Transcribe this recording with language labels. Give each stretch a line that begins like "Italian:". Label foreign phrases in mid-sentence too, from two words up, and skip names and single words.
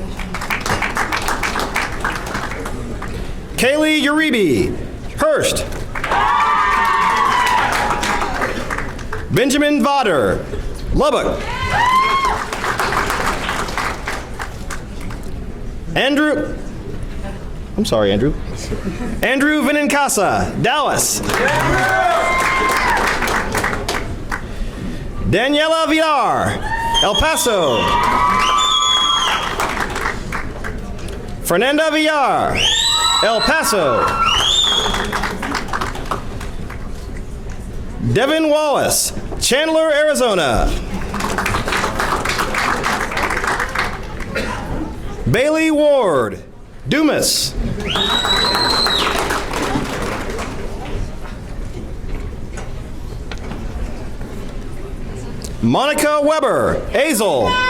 English: Kaylee Uribe, Hearst. Benjamin Vodder, Lubbock. Andrew Venincasa, Dallas. Daniela Villar, El Paso. Fernanda Villar, El Paso. Devin Wallace, Chandler, Arizona. Bailey Ward, Dumas. Monica Weber, Azle.